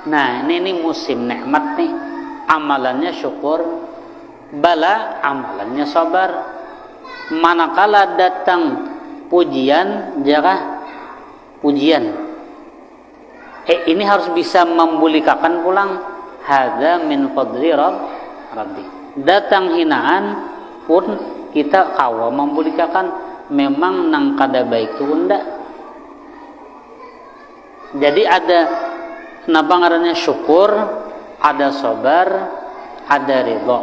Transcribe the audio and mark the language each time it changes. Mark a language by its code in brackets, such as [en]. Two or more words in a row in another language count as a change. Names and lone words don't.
[bjn] Nah, ini musim nikmat nih. Amalannya syukur, bala amalannya sabar. Manakala datang pujian, ya kan? Pujian. Ini harus bisa membulikakan pulang. [ar] هذا من فضل ربي. [bjn] Datang hinaan pun kita kawa membulikakan. Memang nang kada baik itu ndak. Jadi ada kenapa ngarannya syukur, ada sabar, ada ridho.